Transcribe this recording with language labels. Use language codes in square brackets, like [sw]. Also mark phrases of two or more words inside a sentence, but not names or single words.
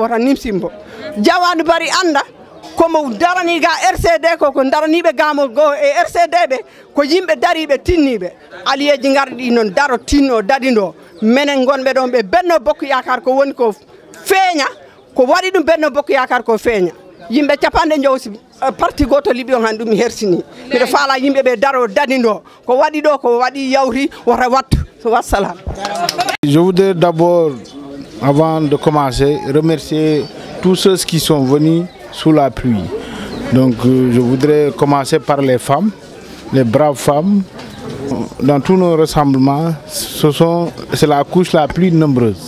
[ff] wota nimsimbo Jawadu Bari anda komo darani ga RCD ko daraniɓe gamo go e RCD ɓe ko yimɓe dariɓe tinniɓe aliyeji garɗi noon daro tinno dadindo menen gonɓe ɗon ɓe Benno Bokk Yakar ko woni ko feeña ko waɗi ɗum Benno Bokk Yakar ko feeña yimɓe capanɗe jowsi parti goto liɓi on han ɗum hersini miɗo faala yimɓe ɓe daro dadindo ko waɗi ɗo ko waɗi yawri wota wattu wassalam. [fr] Je voudrais d'abord avant de commencer remercier tous ceux qui sont venus sous la pluie. Donc je voudrais commencer par les femmes, les braves femmes. Dans tous nos rassemblements, c'est la couche la plus nombreuse.